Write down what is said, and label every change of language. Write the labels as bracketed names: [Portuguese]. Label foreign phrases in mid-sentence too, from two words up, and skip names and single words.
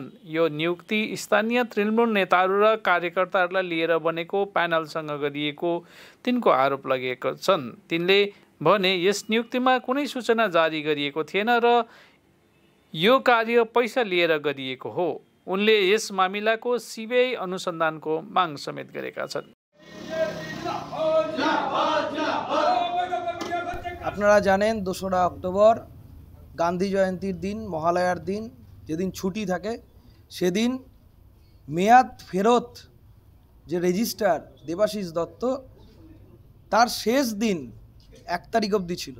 [Nepali] यो नियुक्ति स्थानीय तृणमूल नेताहरू र कार्यकर्ताहरूलाई लिएर बनेको प्यानलसँग गरिएको तिनको आरोप लगाएका छन्। तिनले भने यस नियुक्तिमा कुनै सूचना जारी गरिएको थिएन र यो कार्य पैसा लिएर गरिएको हो। उनले यस मामिलाको सिबिआई अनुसन्धानको माग समेत गरेका छन्। [Bangla] আপনারা জানেন 2রা অক্টোবর গান্ধী জয়ন্তীর দিন, মহালয়ার দিন, যেদিন ছুটি থাকে সেদিন মেয়াদ ফেরত যে রেজিস্ট্রার দেবাশিস দত্ত তার শেষ দিন 1 তারিখ অবধি ছিল।